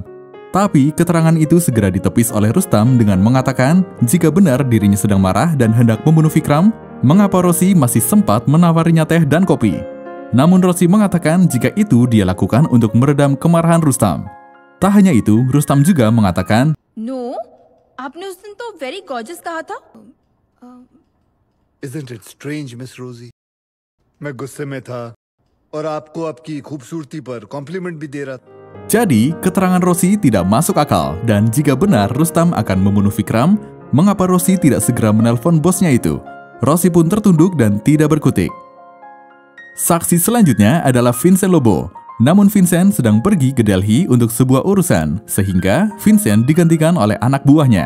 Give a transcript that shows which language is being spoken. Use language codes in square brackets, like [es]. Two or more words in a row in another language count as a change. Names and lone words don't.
[id] Tapi keterangan itu segera ditepis oleh Rustam dengan mengatakan jika benar dirinya sedang marah dan hendak membunuh Vikram, mengapa Rosi masih sempat menawarinya teh dan kopi. Namun Rosi mengatakan jika itu dia lakukan untuk meredam kemarahan Rustam. Tak hanya itu, Rustam juga mengatakan, [hi] No, आपने उस दिन तो [en] very gorgeous [hi] कहा था. [en] Isn't it strange, Miss Rosie? [hi] मैं गुस्से में था और आपको आपकी खूबसूरती पर कॉम्प्लीमेंट भी दे रहा था. [id] Jadi, keterangan Rosi tidak masuk akal dan jika benar Rustam akan membunuh Vikram, mengapa Rosi tidak segera menelpon bosnya itu? Rosi pun tertunduk dan tidak berkutik. Saksi selanjutnya adalah Vincent Lobo. Namun Vincent sedang pergi ke Delhi untuk sebuah urusan, sehingga Vincent digantikan oleh anak buahnya.